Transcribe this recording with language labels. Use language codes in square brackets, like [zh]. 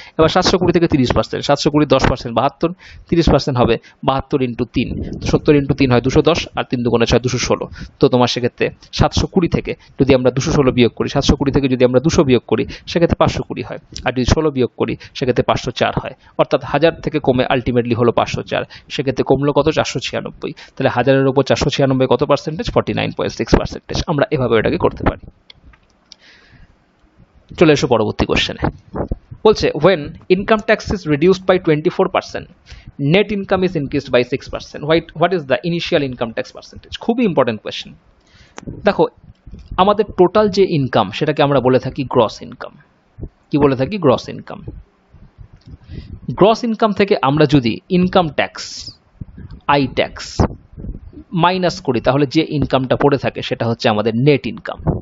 [bn] এবার 720 থেকে 30%, 720 10% 72, 30% হবে 72 ইন্টু 3, 70 ইন্টু 3 হয় 210 আর 3 দুগুণে 6 216, তো তোমার সেক্ষেত্রে 720 থেকে যদি আমরা 216 বিয়োগ করি, 720 থেকে যদি আমরা 200 বিয়োগ করি সেক্ষেত্রে 520 হয়, আর যদি 16 বিয়োগ করি সেক্ষেত্রে 504 হয়, অর্থাৎ 1000 থেকে কমে আলটিমেটলি হলো 504, সেক্ষেত্রে কমলো কত 496, তাহলে 1000-এর উপর 496 কত পার্সেন্টেজ 49.6%। আমরা এভাবে এটাকে করতে পারি। চলে এসো পরবর্তী কোশ্চেনে, বলছে [en] when income tax is reduced by 24%, net income is increased by 6%, what is the initial income tax percentage? [bn] খুবই ইম্পর্টেন্ট কোয়েশ্চেন। দেখো আমাদের টোটাল যে ইনকাম সেটাকে আমরা বলে থাকি গ্রস ইনকাম। কি বলে থাকি? Gross income. গ্রস ইনকাম থেকে আমরা যদি income tax I tax minus করি তাহলে যে ইনকামটা পড়ে থাকে সেটা হচ্ছে আমাদের নেট ইনকাম।